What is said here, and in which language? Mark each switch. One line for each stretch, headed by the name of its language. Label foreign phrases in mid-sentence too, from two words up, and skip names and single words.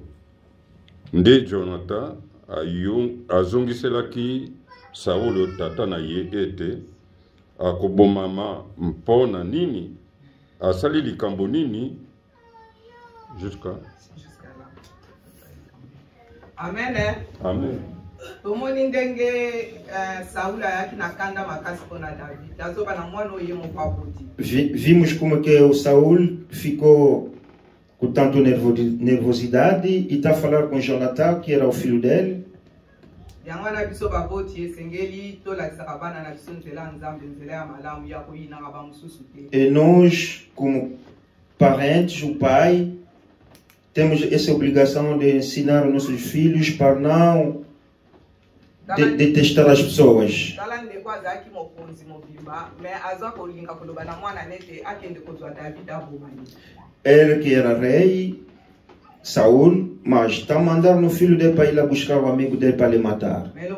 Lingala: Nde Jonathan azongiselaki Saulo tata na ye ete akobomama mpona nini, asali likambo nini jusqu'à là. Amen. Amen. Tomoni ndenge Saul ayaki na kanda makasi mpona David. Azoba na mwana oye moko aboti.
Portuguese: Vimos como que o Saul ficou com tanto nervosidade e está a falar com Jonathan, que era o filho dele.
Lingala: Yango na biso baboti esengeli tolakisaka bana na biso nzela ya Nzambe, nzela ya malamu ya koyinaka bamosusu te.
Portuguese: E nós, como parentes, o pai, temos essa obrigação de ensinar os nossos filhos para não detestar as pessoas. Ele que era rei, Saul, mas está mandando o filho dele para ir lá buscar o amigo dele para lhe matar.